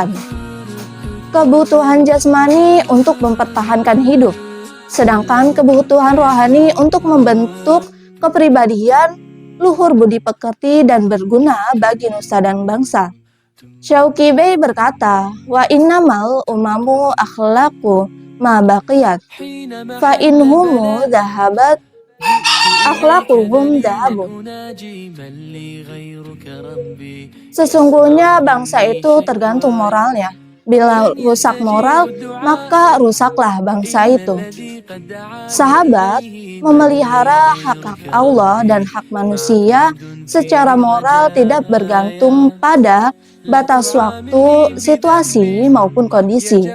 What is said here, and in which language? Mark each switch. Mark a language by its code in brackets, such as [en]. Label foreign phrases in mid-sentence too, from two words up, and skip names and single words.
[id] Kebutuhan jasmani untuk mempertahankan hidup. Sedangkan kebutuhan rohani untuk membentuk kepribadian, luhur budi pekerti, dan berguna bagi nusa dan bangsa. [ar] Syauqi Bey berkata, وإنما الأمم الأخلاق ما بقيت فإن هم ذهبت أخلاقهم ذهبوا. [id] Sesungguhnya bangsa itu tergantung moralnya. Bila rusak moral, maka rusaklah bangsa itu. Sahabat, memelihara hak-hak Allah dan hak manusia secara moral tidak bergantung pada batas waktu, situasi, maupun kondisi.